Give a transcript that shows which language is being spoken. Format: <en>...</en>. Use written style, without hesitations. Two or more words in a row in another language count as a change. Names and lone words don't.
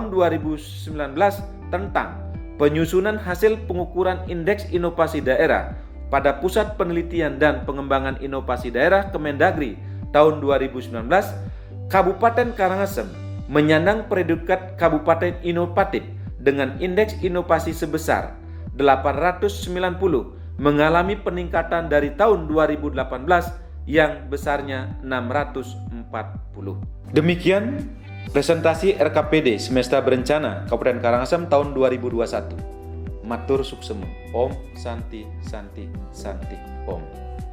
<id>2019 tentang penyusunan hasil pengukuran indeks inovasi daerah pada Pusat Penelitian dan Pengembangan Inovasi Daerah Kemendagri tahun 2019, Kabupaten Karangasem menyandang predikat Kabupaten Inovatif dengan indeks inovasi sebesar 890, mengalami peningkatan dari tahun 2018 yang besarnya 640. Demikian presentasi RKPD Semesta Berencana Kabupaten Karangasem tahun 2021.</id> <ban>Matur suksemu.</ban> <sa>Om Santi Santi Santi Om.</sa>